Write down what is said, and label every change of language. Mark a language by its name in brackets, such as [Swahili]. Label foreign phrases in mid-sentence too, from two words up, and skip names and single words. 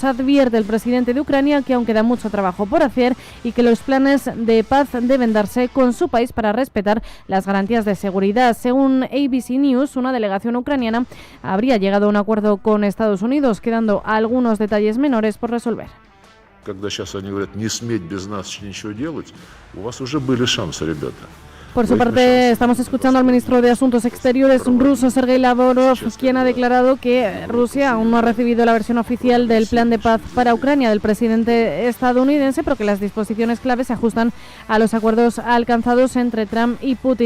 [Spanish] Advierte el presidente de Ucrania que aún queda mucho trabajo por hacer y que los planes de paz deben darse con su país para respetar las garantías de seguridad. Según ABC News, una delegación ucraniana habría llegado a un acuerdo con Estados Unidos, quedando algunos detalles menores por resolver. [Russian] Когда сейчас они говорят не сметь без нас ничего делать, у вас уже были шансы, ребята. [Spanish] Por su parte, estamos escuchando al ministro de Asuntos Exteriores ruso, Sergei Lavrov, quien ha declarado que Rusia aún no ha recibido la versión oficial del plan de paz para Ucrania del presidente estadounidense, pero que las disposiciones claves se ajustan a los acuerdos alcanzados entre Trump y Putin.